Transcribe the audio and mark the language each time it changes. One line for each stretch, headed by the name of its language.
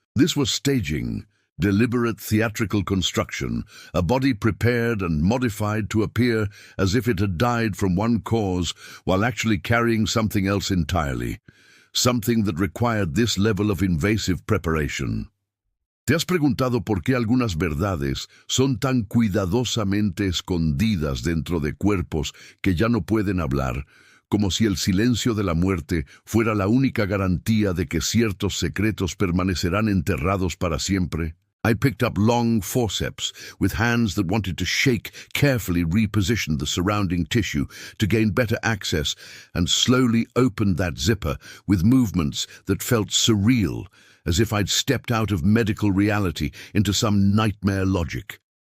English: This was staging, deliberate theatrical construction, a body prepared and modified to appear as if it had died from one cause while actually carrying something else entirely, something that required this level of invasive preparation.
Spanish: ¿Te has preguntado por qué algunas verdades son tan cuidadosamente escondidas dentro de cuerpos que ya no pueden hablar, como si el silencio de la muerte fuera la única garantía de que ciertos secretos permanecerán enterrados para siempre?
English: I picked up long forceps with hands that wanted to shake, carefully repositioned the surrounding tissue to gain better access, and slowly opened that zipper with movements that felt surreal, as if I'd stepped out of medical reality into some nightmare logic.